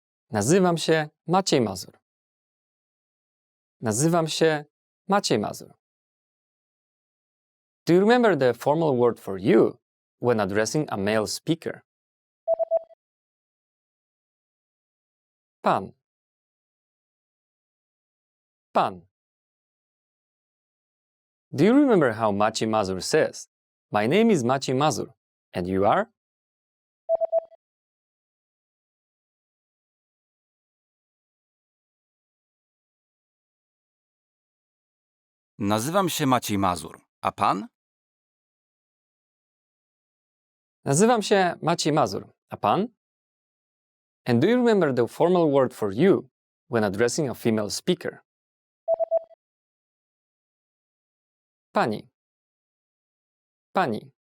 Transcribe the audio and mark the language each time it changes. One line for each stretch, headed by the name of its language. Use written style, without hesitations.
Polish: Nazywam się Maciej Mazur. Nazywam się Maciej Mazur.
English: Do you remember the formal word for you when addressing a male speaker?
Polish: Pan. Pan.
English: Do you remember how Maciej Mazur says, my name is Maciej Mazur, and you are?
Polish: Nazywam się Maciej Mazur. A pan? Nazywam się Maciej Mazur, a pan?
English: And do you remember the formal word for you when addressing a female speaker?
Polish: Pani. Pani.